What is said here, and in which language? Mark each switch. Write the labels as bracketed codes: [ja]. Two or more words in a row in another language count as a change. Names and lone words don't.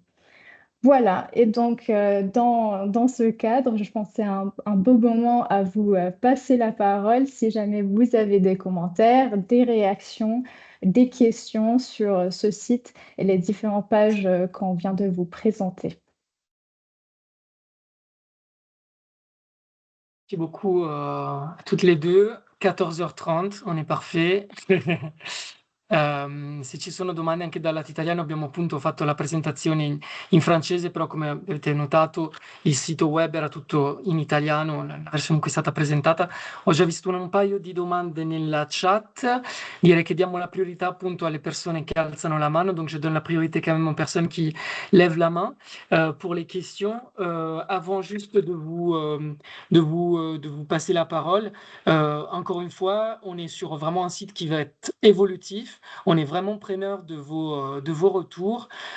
[fr] Voilà, et donc dans ce cadre, je pense que c'est un beau moment à vous passer la parole si jamais vous avez des commentaires, des réactions, des questions sur ce site et les différentes pages qu'on vient de vous présenter. Merci beaucoup à toutes les deux. 14h30, on est parfait. [it] Se ci sono domande anche dal lato italiano, abbiamo appunto fatto la presentazione in francese, però come avete notato il sito web era tutto in italiano, la versione in cui è stata presentata. Ho già visto un paio di domande nella chat. Direi che diamo la priorità appunto alle persone qui alzano la mano, [fr] donc je donne la priorité quand même aux personnes qui lèvent la main pour les questions. Avant juste de vous passer la parole, encore une fois, on est sur vraiment un site qui va être évolutif. On est vraiment preneur de vos retours.